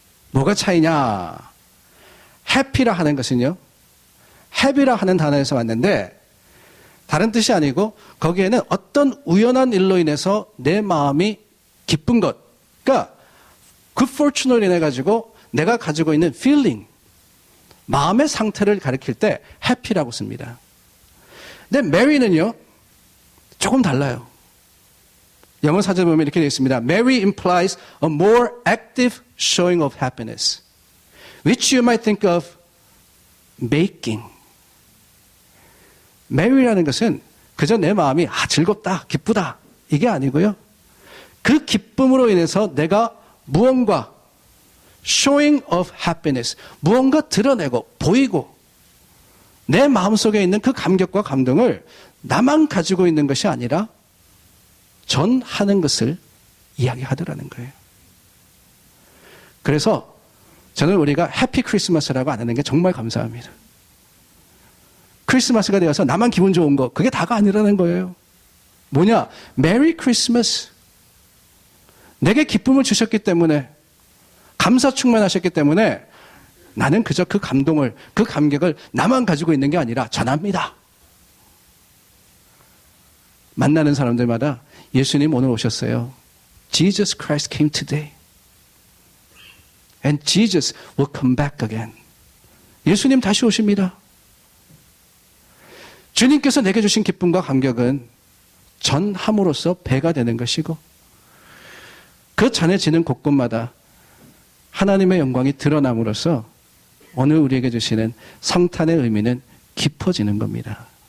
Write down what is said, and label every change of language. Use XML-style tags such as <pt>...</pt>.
<ko>뭐가 차이냐? 해피라 하는 것은요, happy라 하는 단어에서 왔는데 다른 뜻이 아니고 거기에는 어떤 우연한 일로 인해서 내 마음이 기쁜 것, 그러니까</ko> <en>good fortune</en> <ko>로 인해 가지고 내가 가지고 있는 feeling, 마음의 상태를 가리킬 때 happy라고 씁니다. 근데 mary는요 조금 달라요. 영어 사전에 보면 이렇게 되어 있습니다.</ko> <en>Mary implies a more active showing of happiness, which you might think of making.</en> <ko>Mary라는 것은 그저 내 마음이 즐겁다, 기쁘다 이게 아니고요. 그 기쁨으로 인해서 내가 무언가</ko> <en>showing of happiness,</en> <ko>무언가 드러내고 보이고 내 마음속에 있는 그 감격과 감동을 나만 가지고 있는 것이 아니라 전하는 것을 이야기하더라는 거예요. 그래서 저는 우리가 해피 크리스마스라고 안 하는 게 정말 감사합니다. 크리스마스가 되어서 나만 기분 좋은 거, 그게 다가 아니라는 거예요. 뭐냐? 메리 크리스마스. 내게 기쁨을 주셨기 때문에, 감사 충만하셨기 때문에 나는 그저 그 감동을, 그 감격을 나만 가지고 있는 게 아니라 전합니다. 만나는 사람들마다 예수님 오늘 오셨어요.</ko> <en>Jesus Christ came today. And Jesus will come back again.</en> <ko>예수님 다시 오십니다. 주님께서 내게 주신 기쁨과 감격은 전함으로써 배가 되는 것이고 그 전해지는 곳곳마다 하나님의 영광이 드러남으로써 오늘 우리에게 주시는 성탄의 의미는 깊어지는 겁니다.</ko>